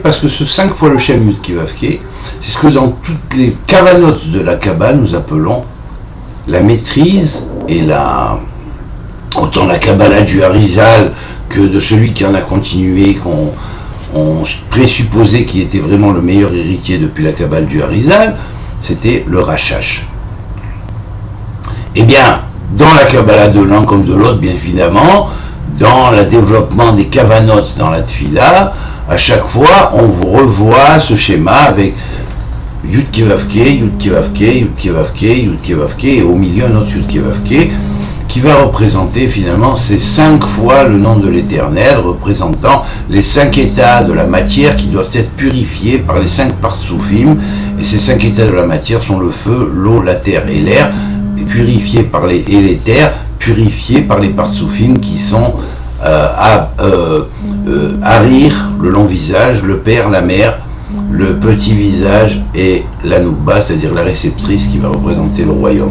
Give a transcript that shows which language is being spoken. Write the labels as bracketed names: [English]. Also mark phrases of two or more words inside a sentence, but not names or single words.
[French] Parce que ce 5 fois le Shem Yud Kei Vav Kei, c'est ce que dans toutes les kavanotes de la Kabbale nous appelons la maîtrise et autant la Kabbalah du Harizal que de celui qui en a continué, qu'on présupposait qu'il était vraiment le meilleur héritier depuis la Kabbale du Harizal, c'était le Rashash. Eh bien, dans la Kabbalah de l'un comme de l'autre, bien évidemment, dans le développement des kavanotes dans la Tfila, à chaque fois, on revoit ce schéma avec Yud Kei Vav Kei, Yud Kei Vav Kei, Yud Kei Vav Kei, Yud Kei Vav Kei, et au milieu un autre Yud Kei Vav Kei, qui va représenter finalement ces 5 fois le nom de l'Éternel, représentant les 5 états de la matière qui doivent être purifiés par les 5 partsoufim, et ces 5 états de la matière sont le feu, l'eau, la terre et l'air, et purifiés par les terres, purifiés par les partsoufim qui sont Harir, le long visage, le père, la mère, le petit visage et la Noukba, c'est-à-dire la réceptrice qui va représenter le royaume.